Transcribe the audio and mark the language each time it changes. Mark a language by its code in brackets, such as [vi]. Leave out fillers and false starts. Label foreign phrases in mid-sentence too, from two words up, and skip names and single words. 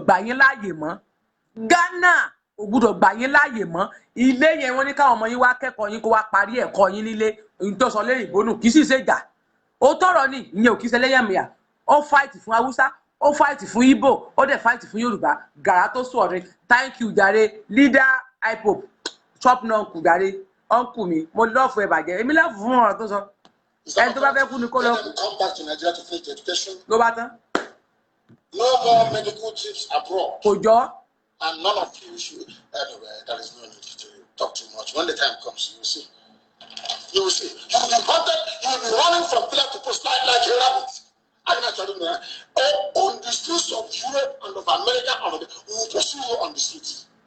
[yo] gbà yín láàyè mọ́ Ghana kò gbúdọ̀ gbà yín láàyè mọ́ ilé yẹn wọ́n ní káwọn ọmọ yín wá kẹ́kọ̀ọ́ yín kó wá parí ẹ̀kọ́ yín nílé ìtọ́sọ lẹ́yìn ìbónú kì í sì ṣe jà ó tọrọ ní ìyẹn ò kì í ṣe lẹ́yàmẹ̀yà ó fight fún Haúsá ó fight fún Igbo ó dẹ̀ fight fún Yorùbá gàrà tó sọ ọ̀rẹ́ [en] thank you [yo] jàre leader ipope chop náà kù jàre uncle mi mo lọ́ọ̀fù ẹ̀ bàjẹ́ èmi lọ́ọ̀fù fún ọ̀rọ̀ tó sọ ẹni tó bá fẹ́ kú ni kó lọ ló bá tán. [en] No more medical trips abroad. [yo] kò jọ. [en] And none of you should. Anyway, there is no need to talk too much. When the time comes, you will see. You will see. You will be hunted. You will be running from pillar to post like a rabbit. I can tell you now. On the streets of Europe and of America, we will pursue you on the streets.